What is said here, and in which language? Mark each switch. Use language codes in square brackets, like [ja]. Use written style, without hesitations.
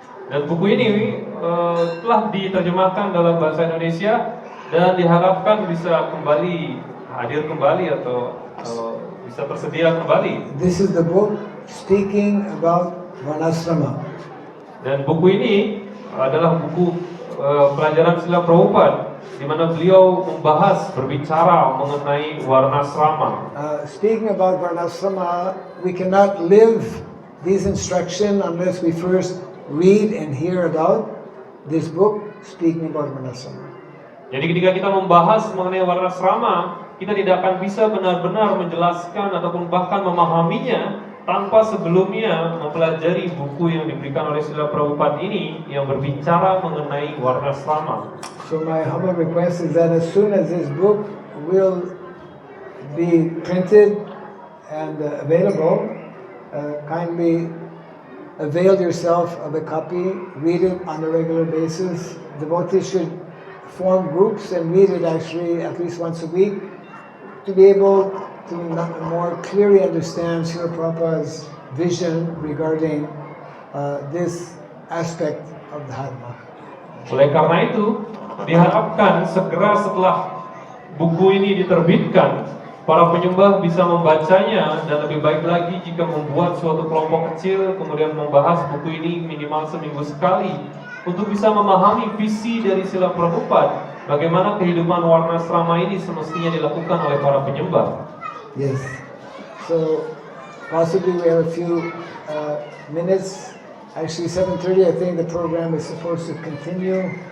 [id] Dan buku ini telah diterjemahkan dalam bahasa Indonesia dan diharapkan bisa kembali hadir kembali atau bisa tersedia kembali. [en] This is the book speaking about Varnasrama. [id] Dan buku ini adalah buku pelajaran Srila Prabhupada di mana beliau berbicara mengenai Varnasrama. [en] Speaking about Varnasrama, we cannot live these instructions unless we first read and hear about this book speaking about Varnasrama. [id] Jadi ketika kita membahas mengenai Varnasrama, kita tidak akan bisa benar-benar menjelaskan ataupun bahkan memahaminya tanpa sebelumnya mempelajari buku yang diberikan oleh Srila Prabhupada ini yang berbicara mengenai Varnasrama. [en] So my humble request is that as soon as this book will be printed and available, kindly avail yourself of a copy, read it on a regular basis. Devotees should form groups and meet it actually at least once a week to be able to more clearly understand Srila Prabhupada's vision regarding this aspect of Dharma. [id] Oleh karena itu, diharapkan segera setelah buku ini diterbitkan, para penyembah bisa membacanya dan lebih baik lagi jika membuat suatu kelompok kecil kemudian membahas buku ini minimal seminggu sekali untuk bisa memahami visi dari Srila Prabhupada bagaimana kehidupan Warnasrama ini semestinya dilakukan oleh para penyembah. [en] Yes. So possibly we have a few minutes. Actually 7:30 I think the program is supposed to continue.